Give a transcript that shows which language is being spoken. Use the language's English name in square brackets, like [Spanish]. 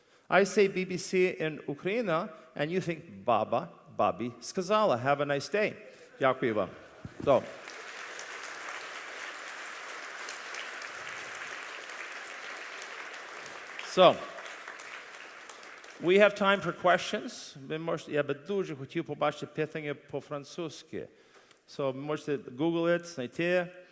[English] I say BBC in Ukraine, and you think Baba, Babi, Skazala. Have a nice day. [Ukrainian] Дякую вам. [English] So, we have time for questions. [Ukrainian] Я би дуже хотів побачити питання по-французьки. [English] So, [Ukrainian] можете [English] Google it, [Ukrainian] знайти.